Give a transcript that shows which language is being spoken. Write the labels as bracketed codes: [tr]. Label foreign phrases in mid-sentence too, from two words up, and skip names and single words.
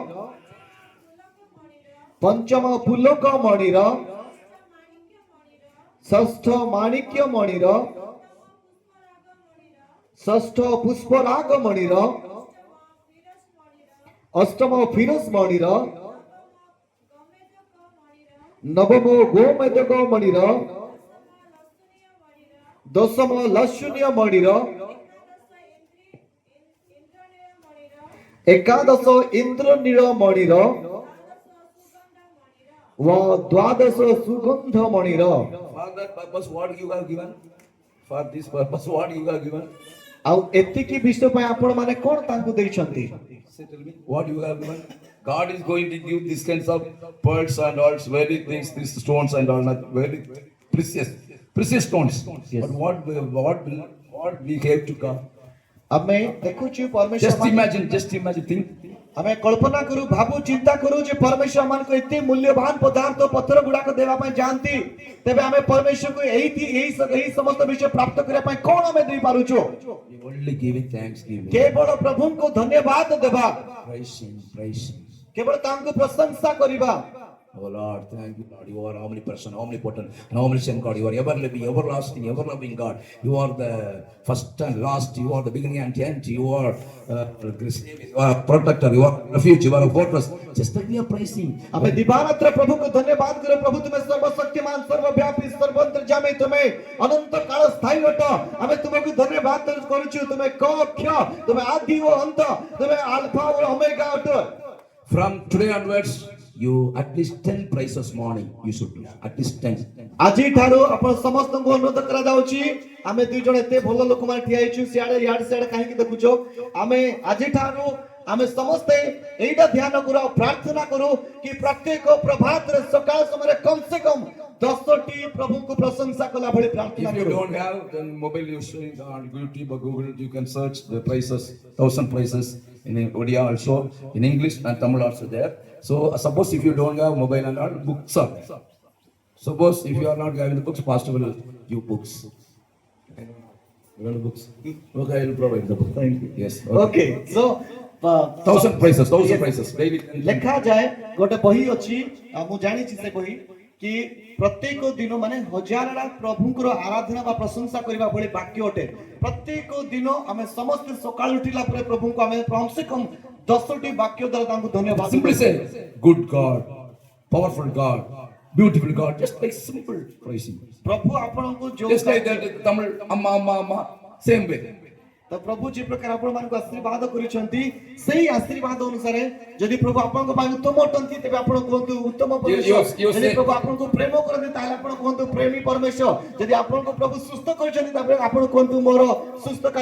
[or] ପଞ୍ଚମ ପୁଲକ ମଣିର, ଷଷ୍ଠ ମାଣିକ୍ୟ ମଣିର, ଷଷ୍ଠ ପୁଷ୍ପରାଗ ମଣିର, ଅଷ୍ଟମ ଫିରୋଜ ମଣିର, ନବମ ଗୋମେଦକ ମଣିର, ଦଶମ ଲସୁନ୍ୟ ମଣିର, ଏକାଦଶ ଇନ୍ଦ୍ରନୀଳ ମଣିର ଓ ଦ୍ୱାଦଶ ସୁଗନ୍ଧ ମଣିର। [en] For that purpose, what you have given? For this purpose, what you have given? [or] ଆଉ ଏତିକି ବିଷୟ ପାଇଁ ଆପଣ ମାନେ କଣ ତାଙ୍କୁ ଦେଇଛନ୍ତି? [en] Say, tell me, what you have given? God is going to give these kinds of pearls and all, very things, these stones and all, not very precious stones. Yes. But what we have to God? [or] ଆମେ ଦେଖୁଛୁ ପରମେଶ୍ୱର [en] Just imagine, think. [or] ଆମେ କଳ୍ପନା କରୁ, ଭାବୁ, ଚିନ୍ତା କରୁ ଯେ ପରମେଶ୍ୱର ମାନଙ୍କୁ ଏତେ ମୂଲ୍ୟବାନ ପଦାର୍ଥ ପଥର ଗୁଡାକ ଦେବା ପାଇଁ ଯାଆନ୍ତି, ତେବେ ଆମେ ପରମେଶ୍ୱରକୁ ଏହି ସମସ୍ତ ବିଷୟ ପ୍ରାପ୍ତ କରିବା ପାଇଁ କଣ ଆମେ ଦେଇପାରୁଛୁ? [en] Only giving thanksgiving. [or] କେବଳ ପ୍ରଭୁଙ୍କୁ ଧନ୍ୟବାଦ ଦେବା, [en] Praise Him. [or] କେବଳ ତାଙ୍କୁ ପ୍ରଶଂସା କରିବା। [en] Oh Lord, thank you, Lord. You are omnipresent, omnipotent, and omniscient God. You are ever living, everlasting, ever loving God. You are the first and last. You are the beginning and end. You are protector. You are refuge. You are a fortress. Just like we are praising. [or] ଆମେ ଦିବାରାତ୍ର ପ୍ରଭୁଙ୍କୁ ଧନ୍ୟବାଦ କରୁ। ପ୍ରଭୁ ତୁମେ ସର୍ବଶକ୍ତିମାନ, ସର୍ବବ୍ୟାପୀ, ସର୍ବଅନ୍ତର୍ଯ୍ୟାମୀ, ତୁମେ ଅନନ୍ତ କାଳ ସ୍ଥାୟୀ ଅଟ। ଆମେ ତୁମକୁ ଧନ୍ୟବାଦ କରୁଛୁ। ତୁମେ କ କ୍ଷ, ତୁମେ ଆଦି ଓ ଅନ୍ତ, ତୁମେ ଆଲଫା ଓ ଓମେଗା ଅଟ। [en] From today onwards, you at least 10 praises morning. You should do at least 10. [or] ଆଜି ଠାରୁ ଆପଣ ସମସ୍ତଙ୍କୁ ଅନୁରୋଧ କରାଯାଉଛି, ଆମେ ଦୁଇ ଜଣ ଏତେ ଭଲ ଲୋକମାନେ ଠିଆ ହେଇଛୁ, ସିଆଡେ ଇଆଡେ ସିଆଡେ କାହିଁକି ଦେଖୁଛ? ଆମେ ଆଜି ଠାରୁ ଆମେ ସମସ୍ତେ ଏଇଟା ଧ୍ୟାନ କରୁ ଆଉ ପ୍ରାର୍ଥନା କରୁ କି ପ୍ରତ୍ୟେକ ପ୍ରଭାତରେ ସକାଳ ସମୟରେ କମ ସେ କମ 10ଟି ପ୍ରଭୁଙ୍କୁ ପ୍ରଶଂସା କଲା ଭଳି ପ୍ରାର୍ଥନା [en] If you [or] କରୁ। [en] don't have, then mobile you showing on YouTube or Google, you can search the praises, 1000 praises in Odia also, in English and Tamil also there. So suppose if you don't have mobile and all, books are there. Suppose if you are not having the books, pastor will give books. You want the books? Okay, I will provide the book. Thank you. Yes. Okay, so 1000 praises daily. [or] ଲେଖାଯାଏ ଗୋଟେ ବହି ଅଛି, ମୁଁ ଜାଣିଛି ସେ ବହି କି ପ୍ରତ୍ୟେକ ଦିନ ମାନେ ହଜାରଟା ପ୍ରଭୁଙ୍କର ଆରାଧନା ବା ପ୍ରଶଂସା କରିବା ଭଳି ବାକ୍ୟ ଅଟେ। ପ୍ରତ୍ୟେକ ଦିନ ଆମେ ସମସ୍ତେ ସକାଳୁ ଉଠିଲା ପରେ ପ୍ରଭୁଙ୍କୁ ଆମେ କମ ସେ କମ 10ଟି ବାକ୍ୟ ଦ୍ୱାରା ତାଙ୍କୁ ଧନ୍ୟବାଦ [en] Simply [or] କରୁ। [en] say, good God, powerful God, beautiful God, just like simple praising. [or] ପ୍ରଭୁ ଆପଣଙ୍କୁ ଯୋଉ [en] Just like that Tamil, amma, same way. [or] ତ ପ୍ରଭୁ ଯେ ପ୍ରକାର ଆପଣ ମାନଙ୍କୁ ଆଶୀର୍ବାଦ କରିଛନ୍ତି, ସେଇ ଆଶୀର୍ବାଦ ଅନୁସାରେ ଯଦି ପ୍ରଭୁ ଆପଣଙ୍କ ପାଇଁ ଉତ୍ତମ ଅଟନ୍ତି, ତେବେ ଆପଣ କୁହନ୍ତୁ ଉତ୍ତମ ପରମେଶ୍ୱର। [en] You [or] ଯଦି [en] say- [or] ପ୍ରଭୁ ଆପଣଙ୍କୁ ପ୍ରେମ କରନ୍ତି, ତାହେଲେ ଆପଣ କୁହନ୍ତୁ ପ୍ରେମୀ ପରମେଶ୍ୱର। ଯଦି ଆପଣଙ୍କୁ ପ୍ରଭୁ ସୁସ୍ଥ କରିଛନ୍ତି, ତାପରେ ଆପଣ କୁହନ୍ତୁ ମୋର ସୁସ୍ଥକାରୀ ପରମେଶ୍ୱର।